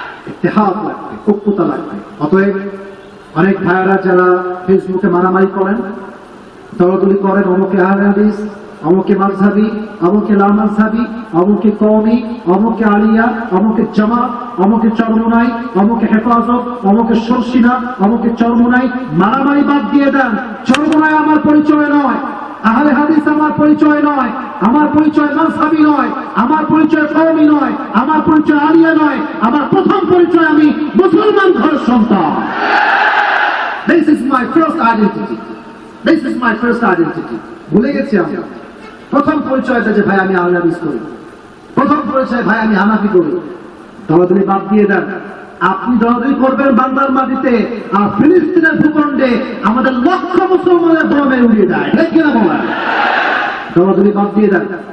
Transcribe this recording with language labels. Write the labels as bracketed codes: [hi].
[bn] ইত্তেহাদ লাগবে, ঐক্যতা লাগবে। অতএব অনেক ভাইয়েরা যারা ফেসবুকে মারামারি করেন, দলাদলি করেন, অমুকে আহলে হাদিস, অমুকে মাযহাবী, অমুকে লা মাযহাবী, অমুকে কওমি, অমুকে আলিয়া, অমুকে জামাত, অমুকে চরমোনাই, অমুকে হেফাজত, অমুকে সরসিনা, অমুকে চরমোনাই, মারামারি বাদ দিয়ে দেন। চরমোনাই আমার পরিচয় নয়, আহলে হাদিস আমার পরিচয় নয়, আমার পরিচয় মাযহাবী নয়, আমার পরিচয় কওমি নয়, আমার পরিচয় আলিয়া নয়, আমার প্রথম পরিচয় আমি মুসলমান ঘরের সন্তান। [en] This is my first identity. This is my first identity. [bn] ভুলে গেছি আমরা প্রথম পরিচয়টা, যে ভাই আমি আহলে হাদিস করি, প্রথম পরিচয় ভাই আমি হানাফি করি। দলাদলি বাদ দিয়ে দেন। আপনি দলাদলি করবেন বান্দার মাটিতে, আর ফিলিস্তিনের ভূখণ্ডে আমাদের লক্ষ মুসলমানের বোমে উড়িয়ে দেয়, ঠিক কিনা বলেন? দলাদলি বাদ দিয়ে দেন।